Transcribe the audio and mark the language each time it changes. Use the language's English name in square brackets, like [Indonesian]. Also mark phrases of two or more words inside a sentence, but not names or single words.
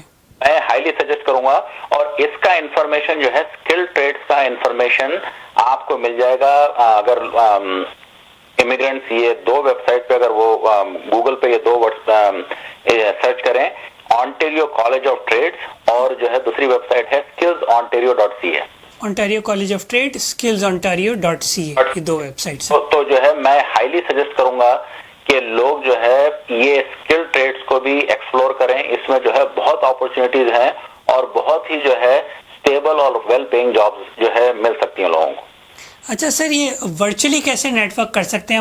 [Hindi] मैं [English] highly suggest [Hindi] करूंगा। और इसका इंफॉर्मेशन जो है [English] skill trades [Hindi] का इंफॉर्मेशन आपको मिल जाएगा अगर इमिग्रेंट्स ये 2 वेबसाइट पे अगर वो गूगल पे ये 2 [English] word search [Hindi] करें, ओंटारियो कॉलेज ऑफ ट्रेड्स और जो है दूसरी वेबसाइट है skillsontario.ca। ओंटारियो कॉलेज ऑफ ट्रेड, skillsontario.ca, ये 2 वेबसाइट्स हैं। तो जो है मैं [English] highly suggest [Hindi] करूंगा कि लोग जो है ये [English] skill trades [Hindi] को भी एक्सप्लोर करें। इसमें जो है बहुत अपॉर्चुनिटीज हैं और बहुत ही जो है स्टेबल और [English] well paying jobs [Hindi] जो है मिल सकती हैं लोगों को। अच्छा सर, ये वर्चुअली कैसे नेटवर्क कर सकते हैं?